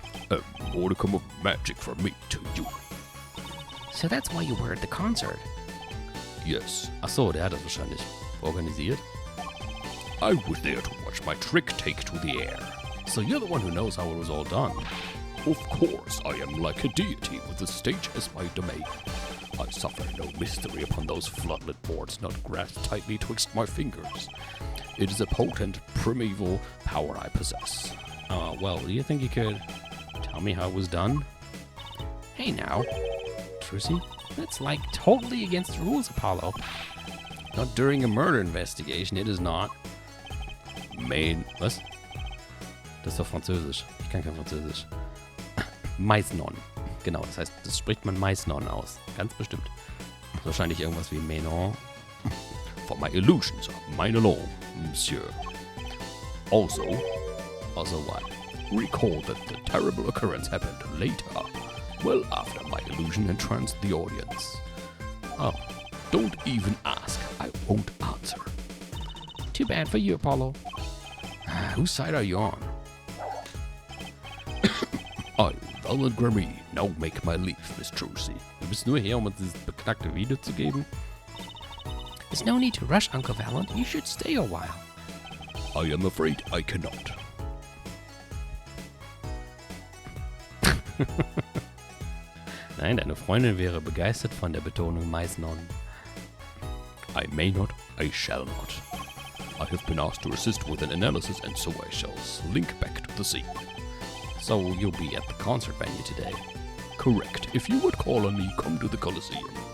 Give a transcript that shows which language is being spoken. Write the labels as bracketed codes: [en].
[en] A modicum of magic from me to you. So that's why you were at the concert? Yes. [de] Ach so, der hat das wahrscheinlich organisiert. [en] I was there to watch my trick take to the air. So you're the one who knows how it was all done. Of course, I am like a deity with the stage as my domain. I suffer no mystery upon those floodlit boards not grasped tightly twixt my fingers. It is a potent, primeval power I possess. Well, do you think you could tell me how it was done? Hey now, Trucy, that's like totally against the rules, Apollo. Not during a murder investigation, it is not. [de] Was? Das ist doch Französisch. Ich kann kein Französisch. Maisnon. Genau, das heißt, das spricht man Maisnon aus. Ganz bestimmt. Wahrscheinlich irgendwas wie Menon. [en] For my illusions are mine alone, monsieur. Also what? Recall that the terrible occurrence happened later, well after my illusion entranced the audience. Oh, don't even ask, I won't answer. Too bad for you, Apollo. Whose side are you on? I, Valant Gramarye, now make my leave, Miss Trucy. [de] Du bist nur hier, uns dieses beknackte Video zu geben? [en] There's no need to rush, Uncle Valant. You should stay a while. I am afraid I cannot. [de] Nein, deine Freundin wäre begeistert von der Betonung Maisnon. [en] I may not, I shall not. I have been asked to assist with an analysis and so I shall slink back to the scene. So you'll be at the concert venue today? Correct. If you would call on me, come to the Coliseum.